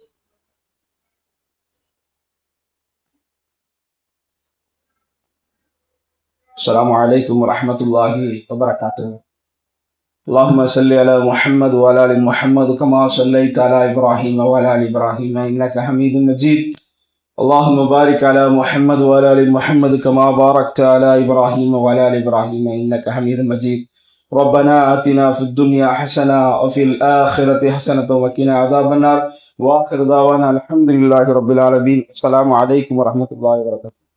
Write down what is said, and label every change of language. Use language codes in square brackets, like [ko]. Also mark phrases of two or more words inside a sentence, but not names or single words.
[ar] السلام عليكم ورحمة الله وبركاته. اللهم صل على محمد و على آل محمد كما صليت على إبراهيم و على آل إبراهيم إنك حميد مجيد. اللهم بارك على محمد وعلى ال محمد كما باركت على ابراهيم وعلى ال ابراهيم انك حميد مجيد. ربنا آتنا في الدنيا حسنه وفي الاخره حسنه وقنا عذاب النار. واخر دعوانا الحمد لله رب العالمين. السلام عليكم ورحمه الله وبركاته.